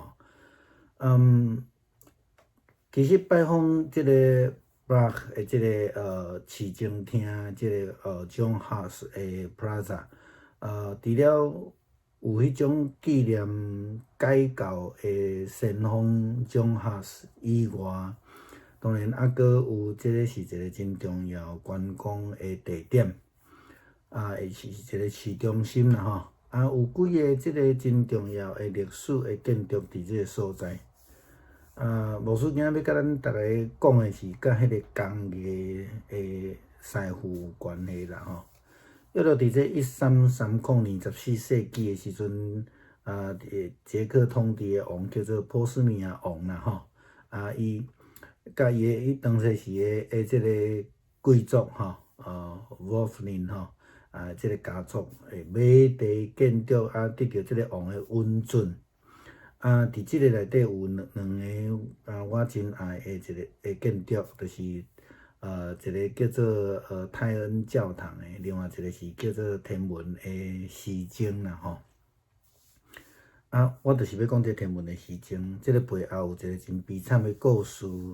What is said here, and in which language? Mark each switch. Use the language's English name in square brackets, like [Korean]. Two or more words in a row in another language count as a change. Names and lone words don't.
[Min Nan Chinese] 其实拜访即个 Prague 的即个市政厅，即个John Huss 的 Plaza，除了有迄种纪念改教的先锋 John Huss 以外，当然还搁有即个是一个真重要观光的地点。是一个市中心啦有几个即个真重要的历史的建筑伫即个所在。牧师今仔要甲咱逐个讲的是甲迄个工艺的师傅有关系啦约著伫这1330年14世纪的时阵，捷克统治的王叫做波斯米亚王啦伊甲伊当时是即个贵族 Wolfling 即个家族买地建筑得到即个王的允准。伫即个内底有两个我真爱的一个建筑，就是一个叫做泰恩教堂的，另外一个是叫做天文的时钟啦我就是要讲这天文的时钟，即个背后有一个真悲惨的故事。